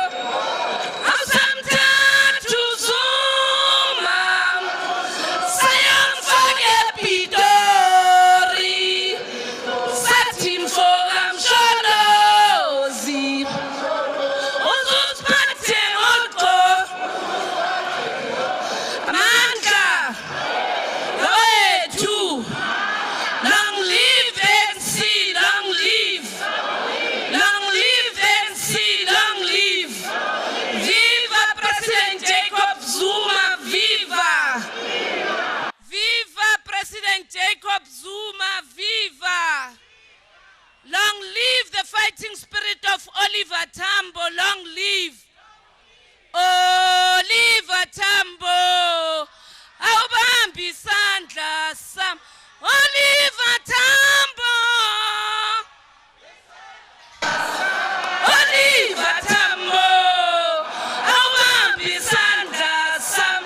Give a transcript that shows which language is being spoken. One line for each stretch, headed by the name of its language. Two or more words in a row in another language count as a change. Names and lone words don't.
Zulu: Asamthathu Zuma sayomfaka ePitori. Sathi mfo kamsholozi. Uziphathe ngoxolo. Amandla wethu.
English: Long live the ANC, long live. Long live the ANC, long live. Viva President Jacob Zuma, viva. Viva President Jacob Zuma, viva. Long live the fighting spirit of Oliver Tambo, long live.
Zulu: Oliver Tambo, awubambi isandla sam. Oliver Tambo. Oliver Tambo, awubambi isandla sam.